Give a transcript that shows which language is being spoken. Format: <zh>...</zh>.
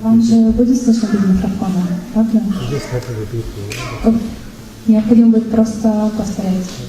<ru>Вам же будет слышно без микрофона, правда?</ru> <en>you just have to repeat me.</en> <ru>Необходимо будет просто повторять.</ru>